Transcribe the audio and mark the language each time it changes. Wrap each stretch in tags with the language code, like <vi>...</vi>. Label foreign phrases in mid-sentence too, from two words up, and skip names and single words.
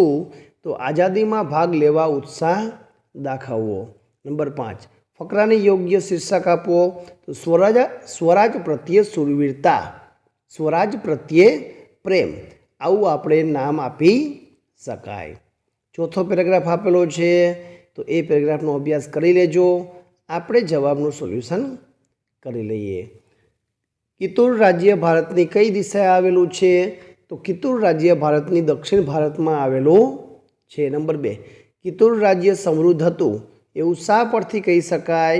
<gu>તો આઝાદીમાં ભાગ લેવા ઉત્સાહ દાખવવો। નંબર 5, ફકરાને યોગ્ય શીર્ષક આપો। તો સ્વરાજ પ્રત્યે શૂરવીરતા, સ્વરાજ પ્રત્યે પ્રેમ, આવું આપણે નામ આપી શકાય। ચોથો પેરેગ્રાફ આપેલો છે, તો એ પેરેગ્રાફનો અભ્યાસ કરી લેજો. આપણે જવાબનું સોલ્યુશન કરી લઈએ. કિતુર રાજ્ય ભારતની કઈ દિશાએ આવેલું છે? તો કિતુર રાજ્ય ભારતની દક્ષિણ ભારતમાં આવેલું છે. નંબર 2, કિતુર રાજ્ય સમૃદ્ધ હતું એવું શા પરથી કહી શકાય?</gu>